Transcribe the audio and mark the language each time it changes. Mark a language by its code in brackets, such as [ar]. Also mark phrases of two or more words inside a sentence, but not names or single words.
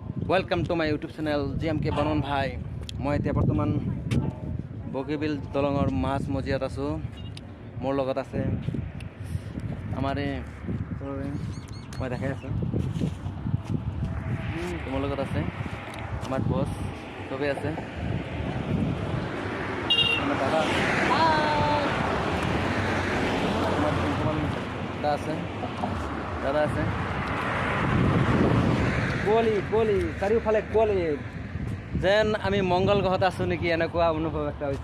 [en] welcome to my YouTube channel GMK बर्मन भाई। [as] मैं এতিয়া বৰ্তমান বগীবিল দলঙৰ মাছ মজিয়াত আছো। মোৰ লগত আছে আমাৰ মই দেখাই আছো তোমাৰ লগত আছে আমাৰ বস চবে আছে আমাৰ দাদা দাদা আছে কুঁৱলী চাৰিওফালে কুঁৱলী যেন আমি মংগল গ্ৰহত আছো নেকি এনেকুৱা অনুভৱ এটা হৈছে।